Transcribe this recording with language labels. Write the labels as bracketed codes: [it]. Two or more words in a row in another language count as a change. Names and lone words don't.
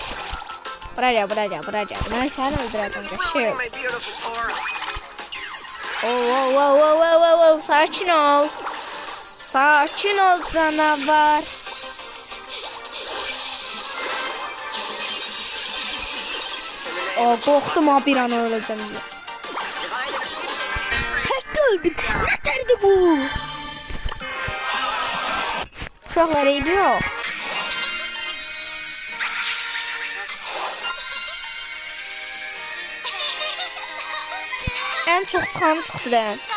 [tr] Buraya. Ben seni öldüreceğim. Şey. Sakin ol. Sakin ol canavar. [az] Qorxdum ha bir an öləcəm deyə. Hətta öldüm. Nətərdir bu? Uşaqlar eybi yox. Ən çox çıxanı çıxdı da.